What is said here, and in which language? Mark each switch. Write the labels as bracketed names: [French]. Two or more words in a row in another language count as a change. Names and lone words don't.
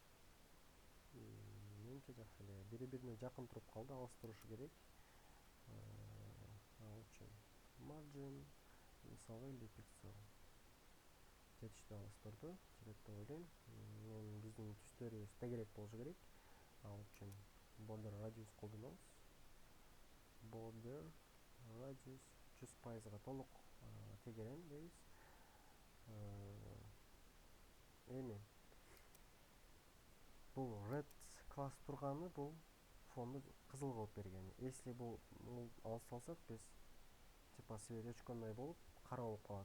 [Kyrgyz] Менимче жакшы эле. Бири-бирине жакын туруп калды, алыс турушу керек. Ал үчүн margin мисалы 50 пиксель. Жетиштүү алыс турду. Жетет деп ойлойм. Биздин түстөрүбүз тегерек болушу керек. Ал үчүн [English] border radius [Kyrgyz] колдонобуз. [English] Border radius [Kyrgyz] 100%га толук тегерем дейбиз. Эми бул red класс турганы бул фонду кызыл кылып бергени. Если бул алып салсак, биз [Russian] типа свет [Kyrgyz] өчкөндөй болуп, кара болуп калат.